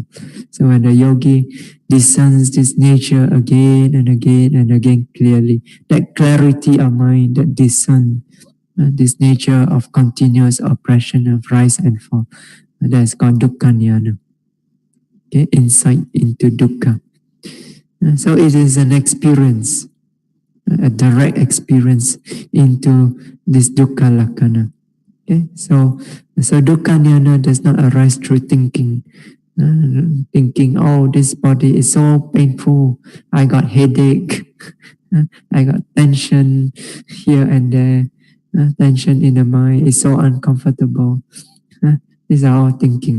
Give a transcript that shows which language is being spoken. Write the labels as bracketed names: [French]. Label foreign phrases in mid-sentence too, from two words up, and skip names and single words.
[English] So when the yogi discerns this nature again and again and again clearly, that clarity of mind that discerns this nature of continuous oppression of rise and fall, that is called [Pali] dukkha jnana. [English] Okay, insight into dukkha. So it is an experience, a direct experience into this [Pali] dukkha lakkhana. [English] Okay, so [Pali] dukkha jnana [English] does not arise through thinking. Thinking, oh, this body is so painful. I got headache. I got tension here and there. Tension in the mind is so uncomfortable. These are all thinking.